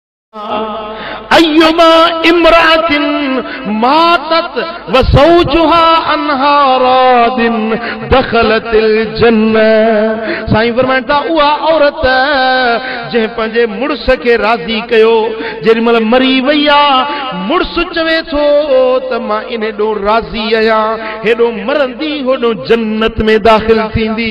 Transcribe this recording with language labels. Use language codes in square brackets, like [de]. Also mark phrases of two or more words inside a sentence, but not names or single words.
[ar] أيما امرأة ماتت وزوجها عنها راضٍ دخلت الجنة. [sd] साईं फरमाइनि था उहा औरत जंहिं पंहिंजे मुड़स खे राज़ी कयो, जेॾी महिल मरी वई आहे मुड़स चवे थो त मां इन ॾों राज़ी आहियां, हेॾो मरंदी होॾो जन्नत में दाख़िल थींदी।